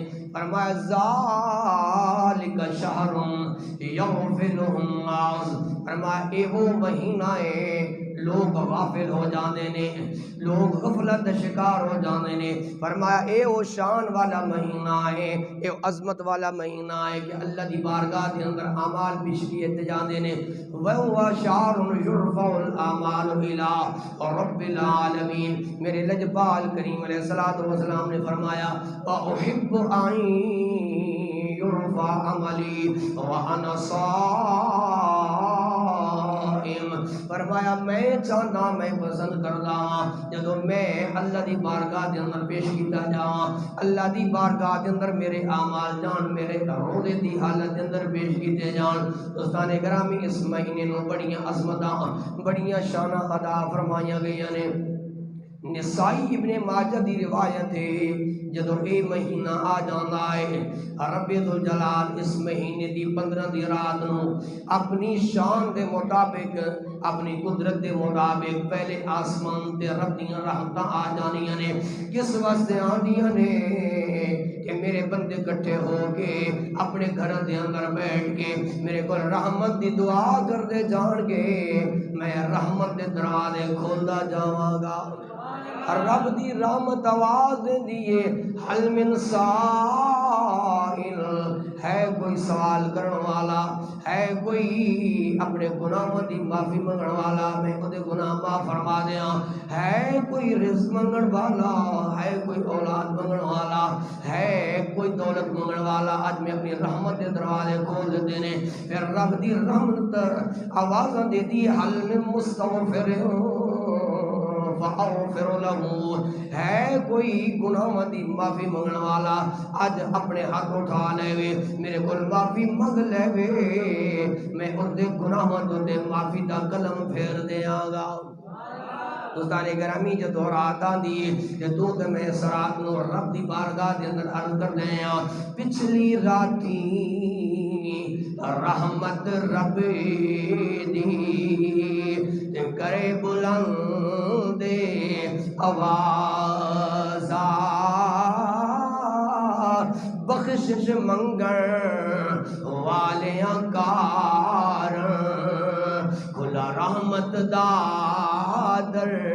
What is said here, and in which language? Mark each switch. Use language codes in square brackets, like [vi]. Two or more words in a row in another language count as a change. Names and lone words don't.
[pa] فرمایا [ar] ذالک شہر یغفلہ الناس، [pa] فرمایا اے وہ مہینہ ہے لوگ غافل ہو جاندے نے، لوگ غفلت شکار ہو جاندے نے. فرمایا اے وہ شان والا مہینہ ہے، اے عظمت والا مہینہ ہے کہ اللہ دی بارگاہ دے اندر اعمال پیش کیے جاندے نے. [ar] وَهُوَ شَهْرٌ يُرْفَعُ الْأَعْمَالُ إِلَىٰ رَبِّ الْعَالَمِينَ. [pa] میرے لجپال کریم [ar] علیہ السلام [pa] نے فرمایا [ar] وَأُحِبُّ أَن يُرْفَعَ عَمَلِي وَأَنَا صَائِمٌ. [pa] فرمایا میں چاہنا، میں پسند کردا ہاں جدوں میں اللہ دی بارگاہ دے اندر پیش کیتا جاواں، اللہ دی بارگاہ دے اندر میرے اعمال جان، میرے روزے دی حالت دے اندر پیش کیتے جان. دوستان گرامی، اس مہینے نو بڑیاں عظمتاں، بڑیاں شاناں عطا فرمائیاں گئیاں نے. نسائی ابن ماجہ دی روایت ہے جدو اے مہینہ آ جاندا ہے [ar] رب ذوالجلال [pa] اس مہینے دی 15 دی رات نو اپنی شان دے مطابق، اپنی قدرت دے مطابق پہلے آسمان تے رب دیاں رحمتاں آ جانیاں نے. کس واسطے آندیاں نے کہ میرے بندے کٹھے ہو کے اپنے گھراں دے اندر بیٹھ کے میرے کول رحمت دی دعا کردے جان گے، میں رحمت دے دروازے کھولدا جاواں گا. رب دی رحمت آواز دیئے [ar] حل من سائل، [pa] ہے کوئی سوال کرن والا، ہے کوئی اپنے گناہوں دی معافی منگن والا، میں خودے گناہ معاف فرما دیاں. ہے کوئی رزق منگن والا، ہے کوئی اولاد منگن والا، ہے کوئی دولت منگن والا، آج میں اپنی رحمت دے دروازے کھول دیتے نے. پھر رب دی رحمت آوازاں دے دی [ar] حل من مستغفر فاغفر له، [pa] ہے کوئی گناہاں دی معافی منگن والا، اج اپنے ہاتھ اٹھا لے وے میرے کول معافی منگ لے وے، میں اس دے گناہاں دے معافی دا قلم پھیر دیاں گا. دوستان گرامی، جدو رات آندی جدو تے میں اس رات نو رب دی بارگاہ دے اندر عرض کر دے ہاں پچھلی راتی رحمت رب دی تے کرے بلند آوازا بخشش منگن والیاں کار کھلا رحمت دا در